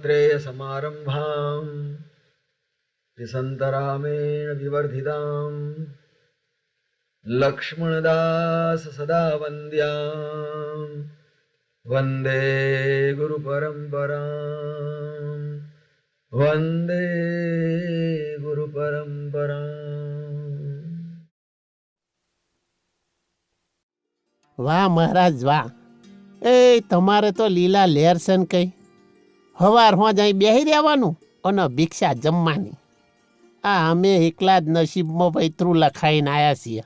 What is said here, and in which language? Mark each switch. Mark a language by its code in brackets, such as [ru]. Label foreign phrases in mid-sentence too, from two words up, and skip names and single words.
[sa] समारम्भां त्रिसन्तरामेण विवर्धितां लक्ष्मणदास सदा वन्द्यां वन्दे गुरुपरम्परां वन्दे गुरुपरम्परां। [gu] વાહ મહારાજ વાહ. એ તમારે તો લીલા લહેર છે ને કઈ. હવાર હોજ અહીં બેહી રહેવાનું અને ભિક્ષા જમવાની. આ અમે એકલા જ નસીબમાં વૈતરું લખાઈને આવ્યા છીએ.